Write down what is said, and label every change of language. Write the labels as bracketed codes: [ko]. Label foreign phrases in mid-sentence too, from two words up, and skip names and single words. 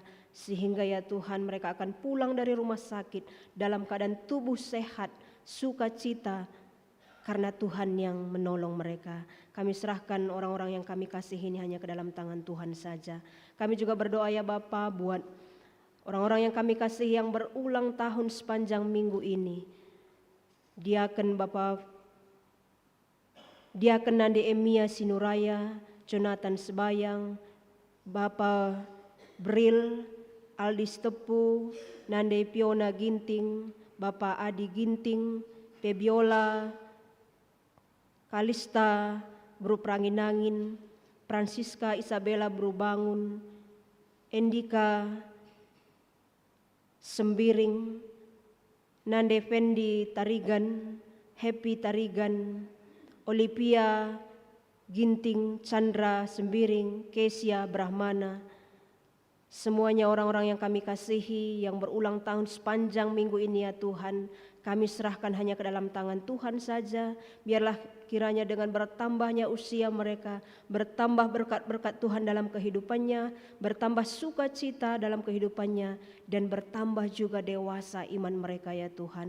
[id] Sehingga ya Tuhan mereka akan pulang dari rumah sakit dalam keadaan tubuh sehat, sukacita, karena Tuhan yang menolong mereka. Kami serahkan orang-orang yang kami kasihi ini hanya ke dalam tangan Tuhan saja. Kami juga berdoa ya Bapa buat orang-orang yang kami kasihi yang berulang tahun sepanjang minggu ini. Diaken Nande Emia Sinuraya, Jonathan Sebayang, Bapak Bril, Aldi Stepu, Nande Piona Ginting, Bapak Adi Ginting, Pebiola, Kalista Bru Pranginangin, Francisca Isabella Bru Bangun, Endika Sembiring, Nande Fendi Tarigan, Happy Tarigan, Olivia Ginting, Chandra Sembiring, Kesia Brahmana, semuanya orang-orang yang kami kasihi yang berulang tahun sepanjang minggu ini ya Tuhan, kami serahkan hanya ke dalam tangan Tuhan saja. Biarlah kiranya dengan bertambahnya usia mereka, bertambah berkat-berkat Tuhan dalam kehidupannya, bertambah sukacita dalam kehidupannya, dan bertambah juga dewasa iman mereka ya Tuhan.